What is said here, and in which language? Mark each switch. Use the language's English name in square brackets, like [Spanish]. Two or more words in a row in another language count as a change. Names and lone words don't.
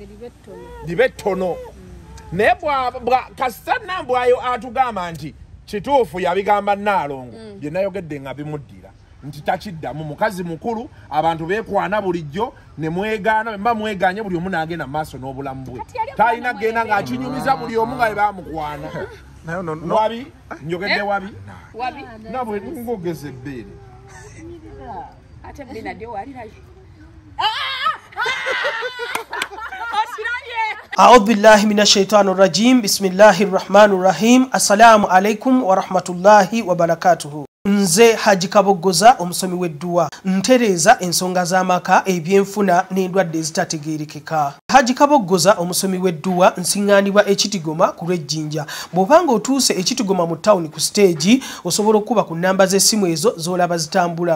[Ganda] libe ttono naye kasita nambwayo atugamba nti kituufu yabigamba Naalongo bye nayogedde nga bimuddira nti takiddamu mukazi mukulu abantu beekwana bulijjo ne mwegaana mba mweganye buli omu n'agenda mu maaso n'obulamu bwe talina genda ng'akinyumiza buli omu nga bamukwana wabi njogedde wabi nabwe ngogeza ebbeere ate Bernard walirayo [Arabic] أعوذ بالله من الشيطان الرجيم بسم الله الرحمن الرحيم السلام عليكم ورحمة الله وبركاته [Ganda] Nze Haji Kabogoza omusomi w'edduwa ntereza ensonga z'amaka ebyenfuna n'endwadde ezitategeerekeka. Haji Kabogoza omusomi w'edduwa nsiŋŋaanibwa ekitigoma ku lw'ejjinja. Bw'obanga otuuse ekitigoma mu ttawuni ku siteegi osobola okuba ku nnamba z'essimu ezo z'olaba zitambula.